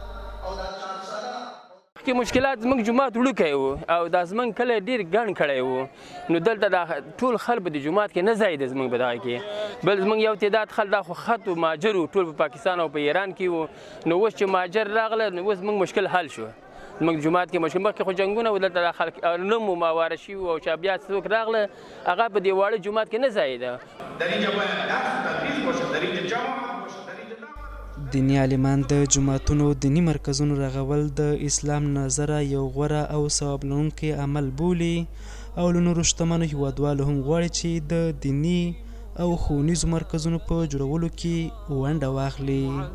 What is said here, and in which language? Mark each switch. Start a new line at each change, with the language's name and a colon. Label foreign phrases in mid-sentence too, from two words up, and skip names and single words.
Pashto: کې مشکلات زموږ جومات وړوکی و او دا زموږ کلی ډېر ګڼ کړی و، نو دلته دا ټول خلک په د جومات کې نه ځایېده زموږ په دغه کې. بل زموږ یو تعداد خلک دا خو خط و مهاجر و، ټول په پاکستان او په ایران کې و. نو اوس چې مهاجر راغله نو اوس زموږ مشکل حل شو. زموږ جومات کې مشکل، مخکې خو جنګونه و، دلته دا خلک نه مو ماواره شوي و، او چې بیا څوک راغله هغه په دې واړه جومات کې نه ځایېده.
Persian: در اینجا باید درس و تدریس باشه، در اینجا جماعت باشه.
Pashto: دیني عالمان د جوماتونو دیني مرکزونو رغول د اسلام نظره یو غوره او ثواب لرونکی عمل بولي، او له نورو شتمنو هیوادوالو هم غواړي چې د دیني او ښوونیزو مرکزونو په جوړولو کې ونډه واخلي.